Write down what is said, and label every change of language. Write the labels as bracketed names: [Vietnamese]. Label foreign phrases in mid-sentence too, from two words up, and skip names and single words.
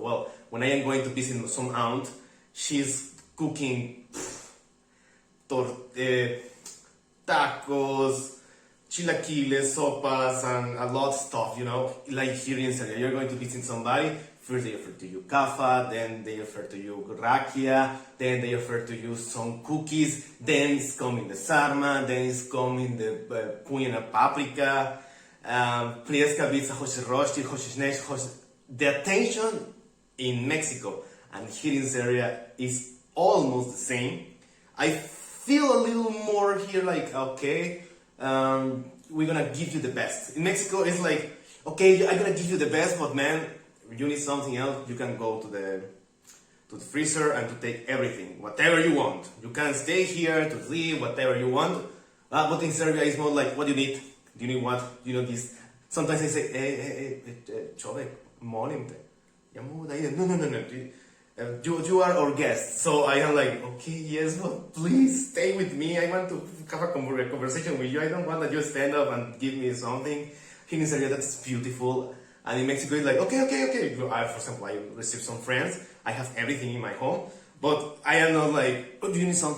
[English] Well, when I am going to visit some aunt, she's cooking tacos, chilaquiles, sopas, and a lot of stuff, like here in Serbia. You're going to visit somebody, first they offer to you kafa, then they offer to you rakia, then they offer to you some cookies, then it's coming the sarma, then it's coming the [Serbian] punjena paprika, [English] pljeskavica, [Serbian] hoćeš roštilj, hoćeš nešto, hoćeš... [English] The attention in Mexico and here in Serbia is almost the same. I feel a little more here like, okay, we're gonna give you the best. In Mexico, it's like, okay, I'm gonna give you the best, but man, you need something else, you can go to the freezer and to take everything, whatever you want. You can stay here to sleep, whatever you want. But in Serbia, it's more like, what do you need? Do you need what? Do you know this? Sometimes I say, [Serbian] hey, čovek, molim te. Ja mogu da idem. [English] No. You are our guest, so I am like, okay, yes, but please stay with me. I want to have a conversation with you. I don't want that you stand up and give me something. Here in Serbia, that's beautiful. And in Mexico, it's like, okay. For example, I receive some friends. I have everything in my home, but I am not like, oh, do you need something?